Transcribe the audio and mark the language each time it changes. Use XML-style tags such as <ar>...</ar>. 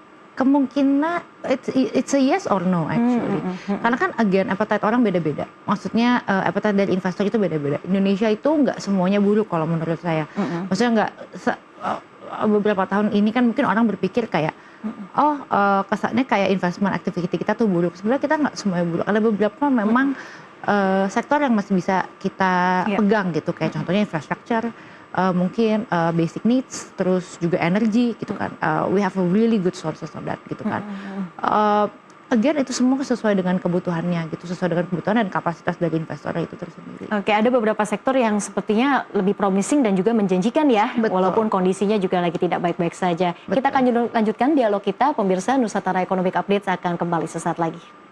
<id>Kemungkinan</id> <en>it's a yes or no actually.</en> <id>Karena kan again appetite orang beda-beda. Maksudnya appetite dari investor itu beda-beda. Indonesia itu nggak semuanya buruk kalau menurut saya. Maksudnya nggak beberapa tahun ini kan mungkin orang berpikir kayak kesannya kayak investment activity kita tuh buruk. Sebenarnya kita nggak semuanya buruk. Ada beberapa memang sektor yang masih bisa kita pegang gitu. Kayak contohnya infrastructure, mungkin basic needs, terus juga energy gitu kan.</id> <en>We have a really good sources of that</en> <id>gitu kan. Again itu semua sesuai dengan kebutuhannya gitu, sesuai dengan kebutuhan dan kapasitas dari investor itu tersendiri. Oke, ada beberapa sektor yang sepertinya lebih promising dan juga menjanjikan ya, walaupun kondisinya juga lagi tidak baik-baik saja. Kita akan lanjutkan dialog kita, pemirsa. Nusantara Economic Update akan kembali sesaat lagi.</id>